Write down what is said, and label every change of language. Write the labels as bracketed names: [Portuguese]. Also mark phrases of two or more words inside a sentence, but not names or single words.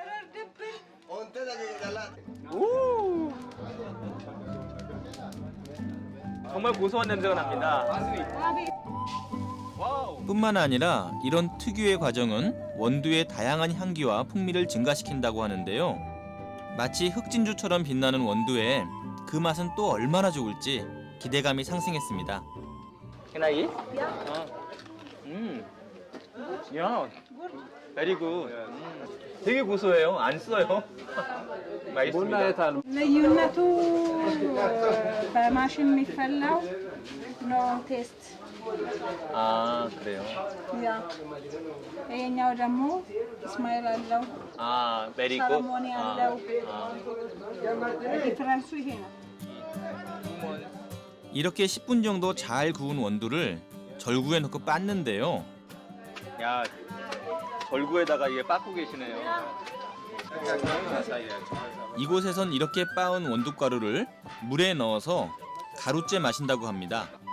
[Korean] 정말 고소한 냄새가 납니다. 와우. 뿐만 아니라 이런 특유의 과정은 원두의 다양한 향기와 풍미를 증가시킨다고 하는데요. 마치 흑진주처럼 빛나는 원두에 그 맛은 또 얼마나 좋을지 기대감이 상승했습니다. [English] Can I eat? 야, very good. [Korean] 되게 고소해요. 안 써요. 맛있습니다. [Amharic] ቡና የታል? ልዩነቱ በማሽን የሚፈላው [English] no taste [Korean] 아 그래요. ያ ይሄኛው ደግሞ ስማይል አለው [English] 아 very good. [Amharic] ሰለሞኒ አለው ዲፈረንሱ ይሄ ነው። [Korean] 이렇게 10분 정도 잘 구운 원두를 절구에 넣고 빻는데요. 야 절구에다가 이게 빻고 계시네요. 이곳에선 이렇게 빻은 원두가루를 물에 넣어서 가루째 마신다고 합니다.